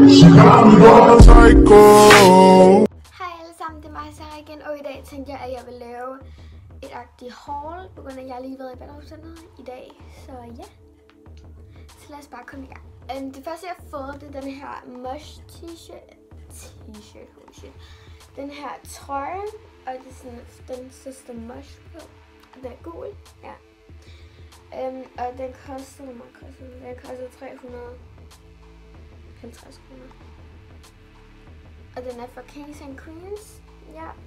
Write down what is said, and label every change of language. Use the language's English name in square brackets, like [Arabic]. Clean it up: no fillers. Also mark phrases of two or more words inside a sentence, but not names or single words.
[Danish] Hej alle sammen, det er mig, Sarah igen, og i dag tænkte jeg, at jeg vil lave et agtigt haul, på grund af at jeg lige har været i Ballerup-centret i dag, så ja. Så lad os bare komme i gang. Det første jeg har fået, det er den her Mush t-shirt, [English] holy shit. [Danish] Den her trøje, og det er sådan, den sidste Mush på, og den er gul, ja. Og den koster, hvor meget koster den? Den koster 350 kroner. Og den er fra Kings and Queens, ja.